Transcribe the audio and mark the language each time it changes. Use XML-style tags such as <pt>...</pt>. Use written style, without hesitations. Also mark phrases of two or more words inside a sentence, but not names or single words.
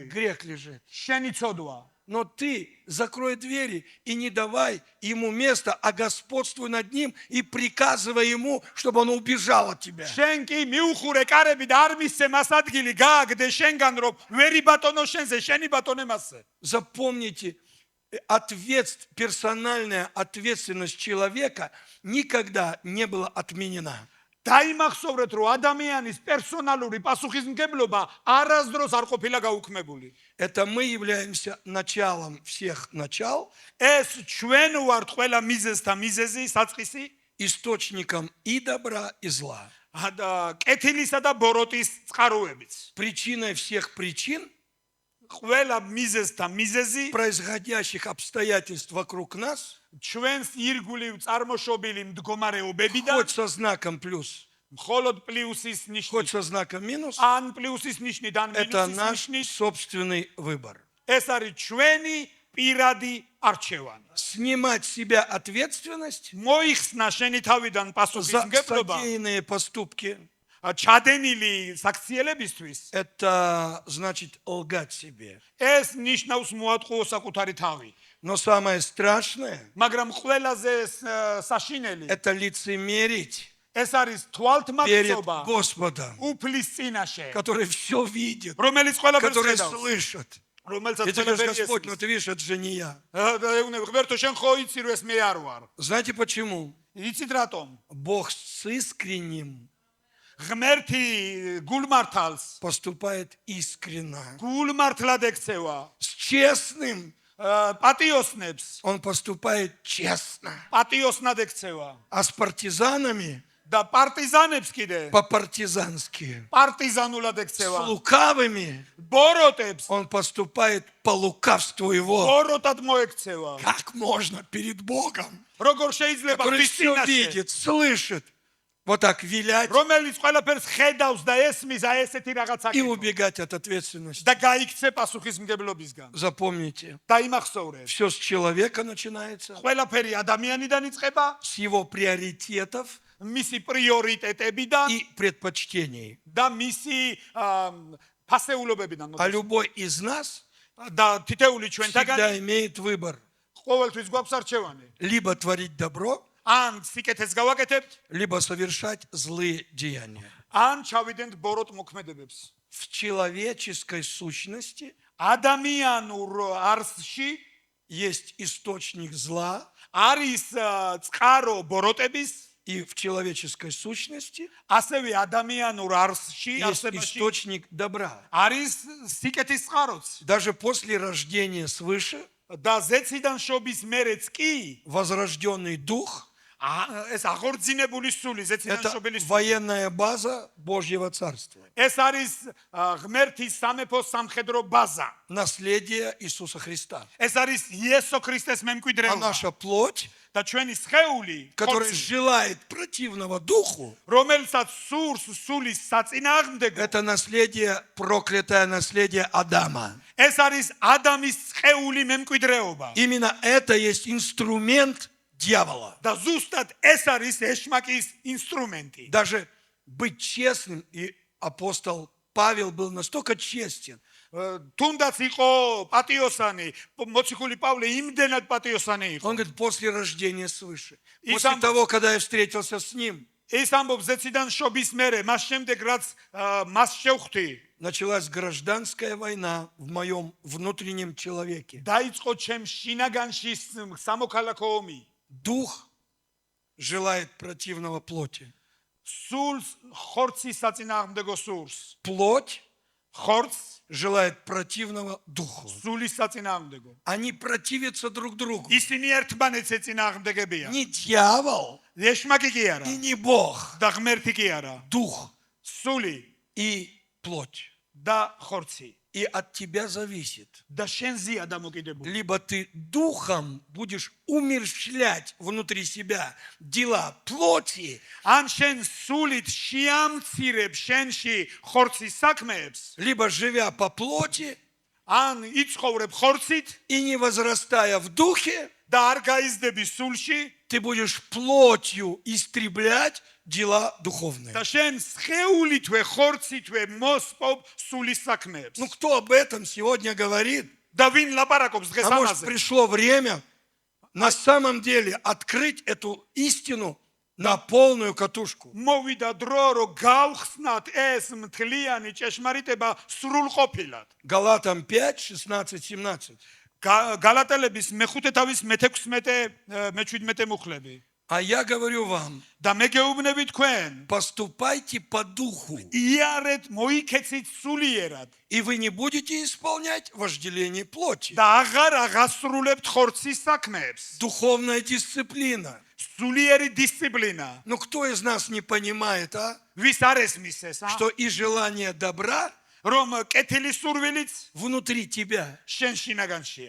<ru>грех лежит.</ru> <ka>შენი ცოდვა.</ka> <ru>Но ты закрой двери и не давай ему места, а господствуй над ним и приказывай ему, чтобы он убежал от тебя.</ru> <ka>შენ კი მიუხურე კარები და არ მისცე მას ადგილი, გააგდე შენგან, რომ ვერი ბატონო შენზე, შენი ბატონე მასზე.</ka> <ru>Запомните, персональная ответственность человека никогда не была отменена.</ru> <ka>დაიმახსოვრეთ, რომ ადამიანის პერსონალური პასუხისმგებლობა არასდროს არ ყოფილა გაუქმებული.</ka> <ru>Это мы являемся началом всех начал,</ru> <ka>ეს ჩვენ ვართ ყველა მიზეზთა მიზეზი, საწყისი,</ka> <ru>источником и добра, и зла.</ru> <ka>და კეთილისა და ბოროტის წყაროებიც.</ka> <ru>Причиной всех причин,</ru> <ka>ყველა მიზეზთა მიზეზი,</ka> <ru>происходящих обстоятельств вокруг нас,</ru> <ka>ჩვენს ირგვლივ წარმოშობილი მდგომარეობებიდან,</ka> <ru>хоть со знаком плюс,</ru> <ka>მხოლოდ პლუსის</ka> <ru>хоть</ru> <ka>ნიშნით,</ka> <ru>со знаком минус,</ru> <ka>ან პლუსის ნიშნით, ან</ka> <ru>это</ru> <ka>მინუსის</ka> <ru>наш</ru> <ka>ნიშნით,</ka> <ru>собственный выбор.</ru> <ka>ეს არის ჩვენი პირადი არჩევანი.</ka> <ru>Снимать с себя ответственность</ru> <ka>მოიხსნა შენი თავიდან</ka> <ru>за</ru> <ka>პასუხისმგებლობა</ka> <ru>содеянные поступки,</ru> <ka>ჩადენილი საქციელებისთვის,</ka> <ru>это значит лгать себе.</ru> <ka>ეს ნიშნავს მოატყუო საკუთარი თავი.</ka> <ru>Но самое страшное,</ru> <ka>მაგრამ ყველაზე საშინელი</ka> <ru>это лицемерить</ru> <ka>ეს არის</ka> <ru>перед</ru> <ka>თვალთმაქცობა</ka> <ru>Господом,</ru> <ka>უფლის წინაშე,</ka> <ru>который все видит,</ru> <ka>რომელიც ყველაფერს</ka> <ru>который</ru> <ka>ხედავს,</ka> <ru>слышит.</ru> <ka>რომელსაც</ka> <ru>И ты говоришь,</ru> <ka>ყველაფერი</ka> <ru>Господь, ну</ru> <ka>ესმის.</ka> <ru>ты видишь, это же не я.</ru> <ka>ღმერთო, შენ ხო იცი რომ ეს მე არ ვარ.</ka> <ru>Знаете почему?</ru> <ka>იცით რატომ?</ka> <ru>Бог с искренним</ru> <ka>ღმერთი გულმართალს</ka> <ru>поступает искренно.</ru> <ka>გულმართლად ექცევა.</ka> <ru>С честным</ru> <ka>პატიოსნებს</ka> <ru>он поступает честно.</ru> <ka>პატიოსნად ექცევა.</ka> <ru>А с партизанами</ru> <ka>და პარტიზანებს კიდე</ka> <ru>по-партизански.</ru> <ka>პარტიზანულად</ka> <ru>С</ru> <ka>ექცევა.</ka> <ru>лукавыми</ru> <ka>ბოროტებს</ka> <ru>он поступает по лукавству его.</ru> <ka>ბოროტად მოექცევა.</ka> <ru>Как можно перед Богом,</ru> <ka>როგორ შეიძლება</ka> <ru>который</ru> <ka>ხის</ka> <ru>все</ru> <ka>წინაშე,</ka> <ru>видит, слышит, вот так вилять</ru> <ka>რომელიც ყველაფერს ხედავს და ესმის, აი ესეთი რაღაცა</ka> <ru>и</ru> <ka>აკეთო</ka> <ru>убегать от ответственности?</ru> <ka>და გაიქცე პასუხისმგებლობისგან.</ka> <ru>Запомните,</ru> <ka>დაიმახსოვრე.</ka> <ru>все с человека начинается,</ru> <ka>ყველაფერი ადამიანიდან იწყება,</ka> <ru>с его приоритетов</ru> <ka>მისი პრიორიტეტებიდან</ka> <ru>и предпочтений.</ru> <ka>და მისი ფასეულობებიდან.</ka> <ru>А любой из нас</ru> <ka>და თითეული ჩვენთაგანი</ka> <ru>всегда имеет выбор.</ru> <ka>ყოველთვის გვაქვს არჩევანი.</ka> <ru>Либо творить добро,</ru> <ka>ან სიკეთეს გავაკეთებთ,</ka> <ru>либо совершать злые деяния.</ru> <ka>ან ჩავიდენთ ბოროტ მოქმედებებს.</ka> <ru>В человеческой сущности</ru> <ka>ადამიანურ არსში</ka> <ru>есть источник зла,</ru> <ka>არის წყარო ბოროტების,</ka> <ru>и в человеческой сущности</ru> <ka>ასევე ადამიანურ არსში,</ka> <ru>есть</ru> <ka>არსებაში</ka> <ru>источник добра.</ru> <ka>არის სიკეთის წყაროც.</ka> <ru>Даже после рождения свыше</ru> <ka>და ზეციდან შობის მერეც კი</ka> <ru>возрожденный дух</ru> <ka>ეს აღორძინებული სული, ზეციდან</ka> <ru>это</ru> <ka>შობილი სული.</ka> <ru>военная база Божьего Царства,</ru> <ka>ეს არის ღმერთის სამეფოს სამხედრო ბაზა.</ka> <ru>наследие Иисуса Христа.</ru> <ka>ეს არის იესო ქრისტეს</ka> <ru>А</ru> <ka>მემკვიდრეობა.</ka> <ru>наша плоть,</ru> <ka>და ჩვენი სხეული,</ka> <ru>которая</ru> <ka>ხორცი,</ka> <ru>желает противного духу,</ru> <ka>რომელსაც სურს სულის საწინააღმდეგო,</ka> <ru>это наследие, проклятое наследие Адама.</ru> <ka>ეს არის ადამის სხეული მემკვიდრეობა.</ka> <ru>Именно это есть инструмент дьявола.</ru> <ka>და ზუსტად ეს არის ეშმაკის ინსტრუმენტი.</ka> <ru>Даже быть честным, и апостол Павел был настолько честен,</ru> <ka>თუნდაც იყო პატიოსანი, მოციქული პავლე იმდენად პატიოსანი იყო.</ka> <ru>он говорит, после рождения свыше, И после сам- того, когда я встретился с ним,</ru> <ka>ეს ამბობს ზეციდან შობის მერე, მას შემდეგ რაც მას შევხვდი,</ka> <ru>началась гражданская война в моем внутреннем человеке.</ru> <ka>დაიწყო ჩემ შინაგანში სამოქალაქო ომი.</ka> <ru>Дух желает противного плоти.</ru> <ka>სულს ხორცის საწინააღმდეგო სურს.</ka> <ru>Плоть</ru> <ka>ხორცს</ka> <ru>желает противного духу.</ru> <ka>სულის საწინააღმდეგო.</ka> <ru>Они противятся друг другу.</ru> <ka>ისინი ერთმანეთს ეწინააღმდეგებიან.</ka> <ru>Не дьявол</ru> <ka>ეშმაკი კი არა</ka> <ru>и не Бог.</ru> <ka>და ღმერთი კი არა.</ka> <ru>Дух</ru> <ka>სული</ka> <ru>и плоть.</ru> <ka>და ხორცი.</ka> <ru>И от тебя зависит.</ru> <ka>და შენზეა დამოკიდებული.</ka> <ru>Либо ты духом будешь умерщвлять внутри себя дела плоти,</ru> <ka>ან შენ სულით შეამცირებ შენში ხორცის საქმეებს,</ka> <ru>либо живя по плоти</ru> <ka>ან იცხოვრებ ხორცით</ka> <ru>и не возрастая в духе,</ru> <ka>და არ გაიზრდები სულში</ka> <ru>ты будешь плотью истреблять дела духовные.</ru> <ka>და შენ სხეულითვე ხორცითვე მოსპობ სულის საქმეებს.</ka> <ru>Ну кто об этом сегодня говорит?</ru> <ka>და ვინ ლაპარაკობს დღეს</ka> <ru>А может</ru> <ka>ამაზე?</ka> <ru>пришло время на самом деле открыть эту истину на полную катушку.</ru> <ka>მოვიდა დრო რომ გავხსნათ ეს მთლიანი ჭეშმარიტება სრულყოფილად.</ka> <ru>Галатам 5, 16, 17.</ru> <ka>გალატელების მეხუთე თავის მე-17 მუხლები.</ka> <ru>А я говорю вам,</ru> <ka>და მე გეუბნები თქვენ,</ka> <ru>поступайте по духу,</ru> <ka>იარეთ მოიქეცით სულიერად</ka> <ru>и вы не будете исполнять вожделение плоти.</ru> <ka>და აღარ აღასრულებთ ხორცის საქმეებს.</ka> <ru>Духовная дисциплина.</ru> <ka>სულიერი დისციპლინა.</ka> <ru>Ну кто из нас не понимает, а?</ru> <ka>ვის არ ესმის ეს,</ka> <ru>Что и желание добра</ru> <ka>რომ კეთილი სურვილიც</ka> <ru>внутри тебя,</ru> <ka>შენ შინაგანშია</ka>